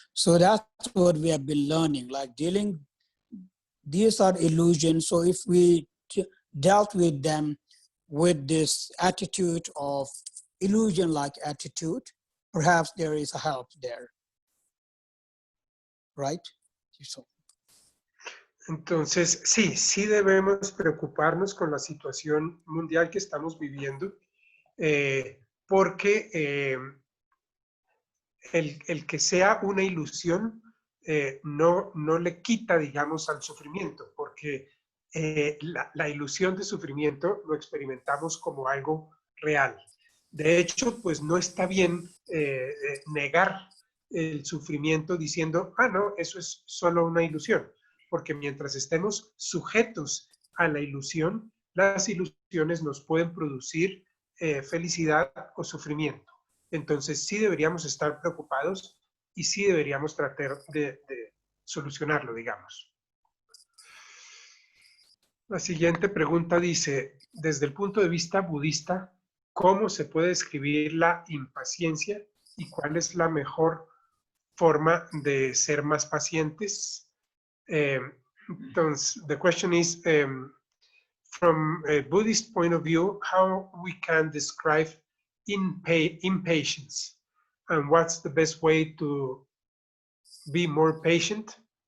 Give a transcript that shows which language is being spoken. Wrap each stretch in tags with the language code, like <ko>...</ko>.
<en>So that's what we have been learning, like dealing, these are illusions. So if we dealt with them with this attitude of illusion-like attitude, perhaps there is a help there, right? So,</en> <es>Entonces, sí debemos preocuparnos con la situación mundial que estamos viviendo, porque el que sea una ilusión no le quita, digamos, al sufrimiento, porque la ilusión de sufrimiento lo experimentamos como algo real. De hecho, pues no está bien negar el sufrimiento diciendo, no, eso es solo una ilusión, porque mientras estemos sujetos a la ilusión, las ilusiones nos pueden producir felicidad o sufrimiento. Entonces sí deberíamos estar preocupados y sí deberíamos tratar de solucionarlo, digamos. La siguiente pregunta dice, desde el punto de vista budista, ¿cómo se puede describir la impaciencia y cuál es la mejor forma de ser más pacientes?</es> <en>Entonces, the question is, from a Buddhist point of view, how we can describe impatience, and what's the best way to be more patient?</en>